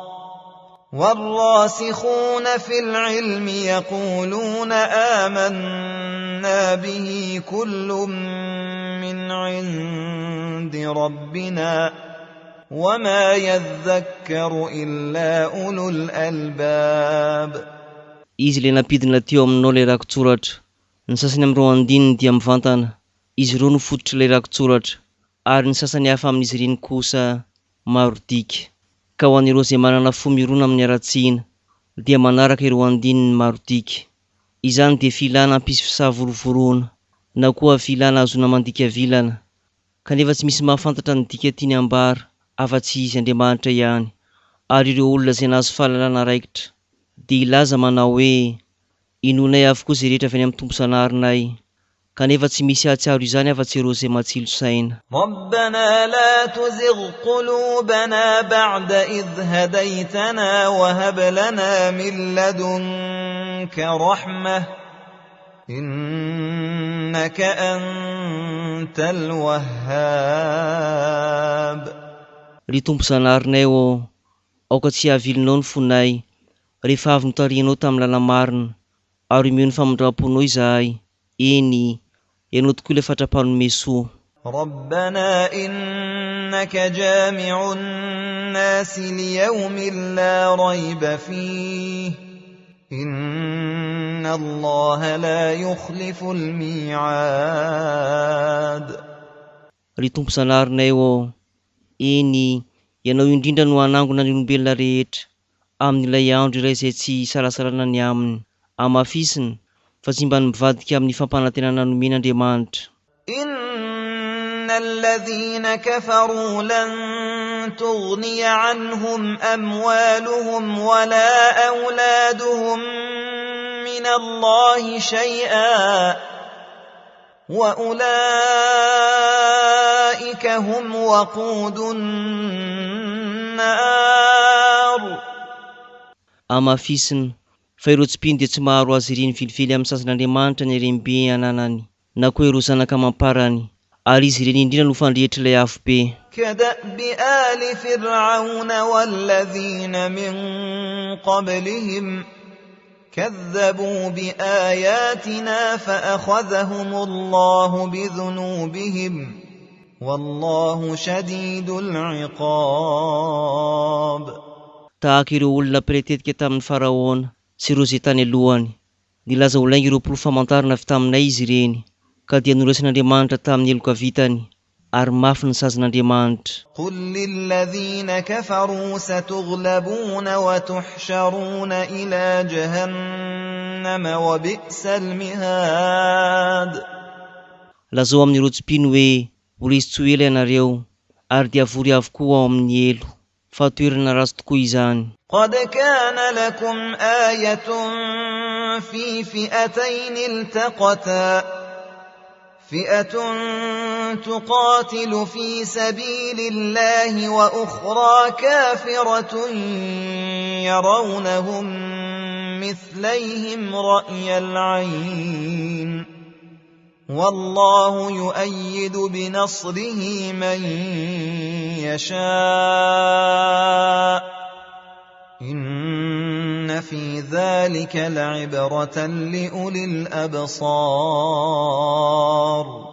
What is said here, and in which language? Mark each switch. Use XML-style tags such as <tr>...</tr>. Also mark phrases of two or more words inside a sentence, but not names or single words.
<ar>والراسخون في العلم يقولون آمنا به كل من عند ربنا وما يذكر إلا أولو الألباب.</ar> <mg>Izy le nampidina teo aminao ilay rakotsoratra, ny sasany amin'ireo andininy dia mivantana, izy ireo no fototra ilay rakotsoratra, ary ny sasany hafa amin'izy ireny kosa maro dika. Ka ho an'ireo izay manana fo mirona amin'ny aratsiana dia manaraka ireo andininy maro dika. Izany dia filana hampisy fisahavorovoroana, na koa filana azona mandika vilana, kanefa tsy misy mahafantatra ny dika tiany ambara afa-tsy izy Andriamanitra ihany. Ary ireo olona izay nahazo fahalalana raikitra dia ilaza manao hoe: inonay avokoa izay rehetra avy any amin'ny tompo zanarinay, kanefa tsy misy ahatsiaro izany afa-tsy ireo izay matsilo saina.</mg> <ar>ربنا لا تزغ قلوبنا بعد إذ هديتنا وهب لنا من لدنك رحمة إنك أنت الوهاب.</ar> <mg>Ry tompo zanarinay aoka tsy hahavilinao ny fonay rehefa avy notarianao tamin'ny lala marina, ary omeo ny famindram-ponao izahay. Eny, ianao tokoa ilay fatrapanome soa.</mg> <ar>ربنا إنك جامع الناس ليوم لا ريب فيه إن الله لا يخلف الميعاد.</ar> <mg>Ry tompo zanarinay ô, eny ianao indrindra no hanangona ny olombelona rehetra amin'ilay andro iray izay tsy sarasarana ny aminy, amafisiny fa tsy mba mivadika amin'ny fampanantenana nomen'Andriamanitra.</mg> <ar>إن الذين كفروا لن تغني عنهم أموالهم ولا أولادهم من الله شيئا وأولئك هم وقود النار.</ar> <mg>Amafisiny fa ireo tsy mpino dia tsy maharo azy ireny vilivily amin'ny sasan'Andriamanitra ny harem-be ananany na koa ireo zanaka mamparany, ary izy ireny indrindra no fandrehetra ilay afo be.</mg> <ar>كدأب آل فرعون والذين من قبلهم كذبوا بآياتنا فأخذهم الله بذنوبهم والله شديد العقاب.</ar> <mg>Tahaka ireo olona mpiretetika tamin'ny Faraona sy ireo izay tany alohany, nilaza ho lainga ireo mpirofamantarana avy taminay izy ireny, ka dia norasin'Andriamanitra tamin'ny heloka vitany, ary mafy ny sazan'Andriamanitra.</mg> <ar>قل للذين كفروا ستغلبون وتحشرون إلى جهنم وبئس المهاد.</ar> <mg>Lazao amin'ireo tsy mpino hoe ho resy tsy ho ela ianareo, ary dia vory avokoa ao amin'ny elo, fa toerana ratsy tokoa izany.</mg> <ar>قد كان لكم آية في فئتين التقتا فئة تقاتل في سبيل الله وأخرى كافرة يرونهم مثليهم رأي العين والله يؤيد بنصره من يشاء إن في ذلك لعبرة لأولي الأبصار.</ar>